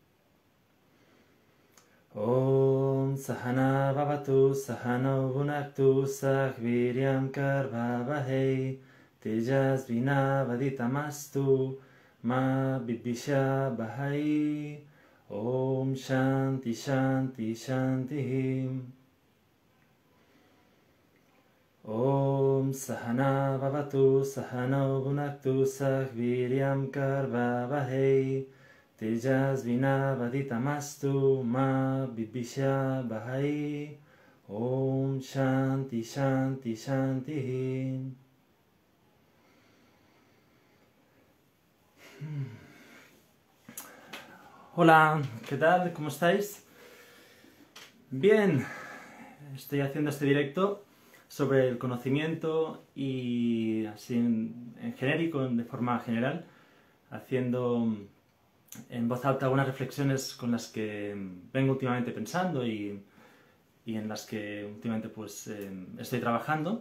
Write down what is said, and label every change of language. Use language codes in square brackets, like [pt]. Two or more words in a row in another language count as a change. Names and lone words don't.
[sa] ॐ सह नाववतु सह नौ भुनक्तु सह वीर्यं करवावहै तेजस्वि नावधीतमस्तु मा विद्विषावहै ॐ शान्ति शान्ति शान्ति ॐ सह नाववतु सह नौ भुनक्तु सह वीर्यं करवावहै तेजस्वि नावधीतमस्तु मा विद्विषावहै ॐ शान्ति शान्ति शान्ति. [es] Hola, ¿qué tal? ¿Cómo estáis? Bien, estoy haciendo este directo sobre el conocimiento y así en genérico, de forma general, haciendo en voz alta algunas reflexiones con las que vengo últimamente pensando y en las que últimamente pues estoy trabajando.